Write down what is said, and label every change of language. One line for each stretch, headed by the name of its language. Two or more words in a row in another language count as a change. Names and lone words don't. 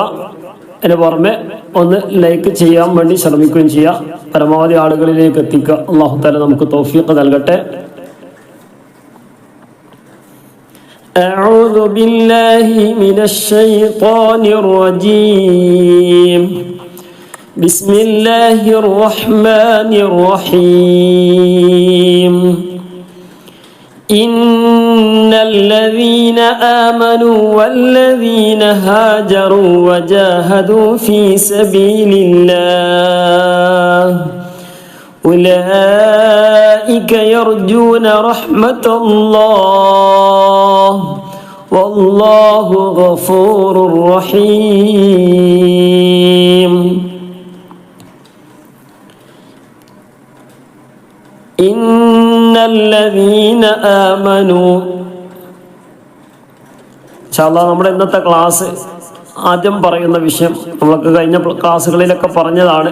Malayalam: അതിന് പുറമെ ഒന്ന് ലൈക്ക് ചെയ്യാൻ വേണ്ടി ശ്രമിക്കുകയും ചെയ്യുക. പരമാവധി ആളുകളിലേക്ക് എത്തിക്കുക.
Arabic: الله تعالى
Malayalam: നമുക്ക് തൗഫീഖ് നൽകട്ടെ.
Arabic: أعوذ بالله من الشيطان الرجيم. بسم الله الرحمن الرحيم. إن الذين آمنوا والذين هاجروا وجاهدوا في سبيل الله أولئك يرجون رحمة الله والله غفور رحيم. إن الذين آمنوا. إن شاء الله
Malayalam: നമ്മുടെ ഇന്നത്തെ ക്ലാസ് ആദ്യം പറയുന്ന വിഷയം നമ്മൾക്ക് കഴിഞ്ഞ ക്ലാസ്സുകളിലൊക്കെ പറഞ്ഞതാണ്.